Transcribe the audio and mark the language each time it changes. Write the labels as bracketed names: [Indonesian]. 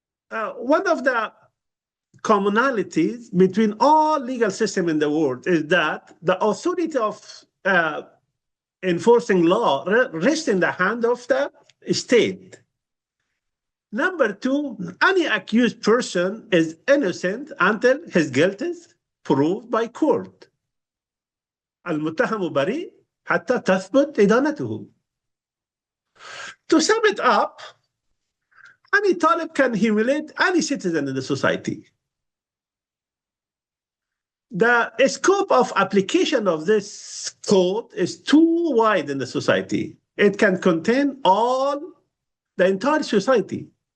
[English] One of the commonalities between all legal systems in the world is that the authority of enforcing law rests in the hand of the state. Number two, any accused person is innocent until his guilt is proved by court. [Arabic] المتهم بريء حتى تثبت إدانته. [English] To sum it up, any Talib can humiliate any citizen in the society. The scope of application of this code is too wide in the society. It can contain the entire society.